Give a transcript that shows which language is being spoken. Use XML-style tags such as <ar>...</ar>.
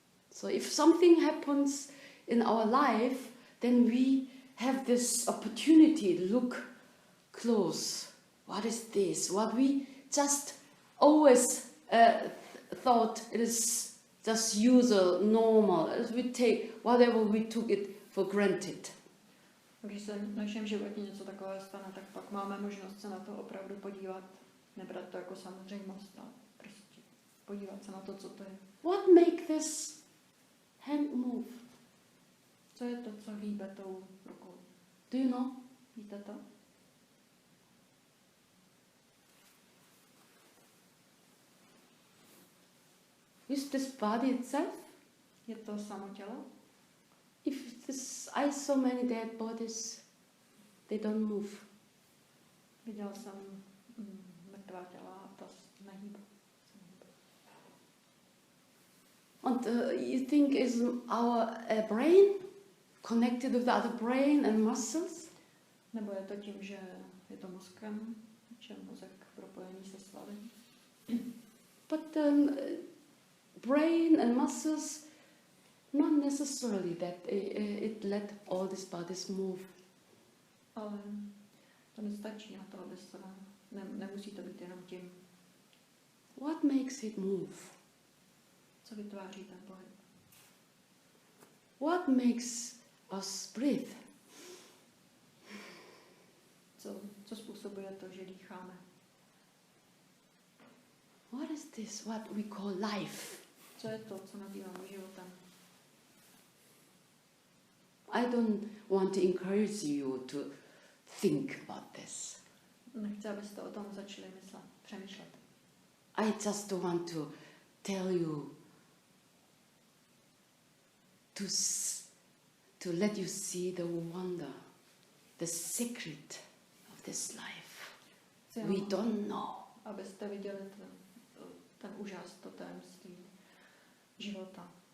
<en>So if something happens in our life, then we have this opportunity to look close. What is this? What we just always thought it is just usual, normal. As we take whatever we took it for granted.</en> <cs>Když se v našem životě něco takového stane, tak pak máme možnost se na to opravdu podívat, nebrat to jako samozřejmost, ale prostě podívat se na to, co to je.</cs> <en>What make this hand move?</en> <cs>Co je to, co hýbe tou rukou?</cs> <en>Do you know?</en> <cs>Víte to?</cs> <en>Is this body itself?</en> <cs>Je to samo tělo?</cs> <en>If this, I saw many dead bodies, they don't move.</en> <cs>Viděl jsem mrtvá těla a ta nehýbe.</cs> <en>And you think is our brain connected with the other brain and muscles?</en> <cs>Nebo je to tím, že je to mozkem, že je mozek propojený se svaly?</cs> <en>But brain and muscles, not necessarily that it let all these bodies move.</en> <cs>Ale to nestačí na to, aby se nemusí to být jenom tím,</cs> <en>What makes it move?</en> <cs>co vytváří ten pohyb.</cs> <en>What makes us breathe?</en> <cs>Co způsobuje to, že dýcháme?</cs> <en>What is this? What we call life?</en> <cs>Co je to, co nazýváme životem?</cs> <en>I don't want to encourage you to think about this.</en> <cs>Nechci, abyste o tom začali přemýšlet.</cs> <en>I just want to tell you to let you see the wonder, the secret of this life. We don't know.</en> <cs>Abyste viděli ten úžas, to tajemství života.</cs>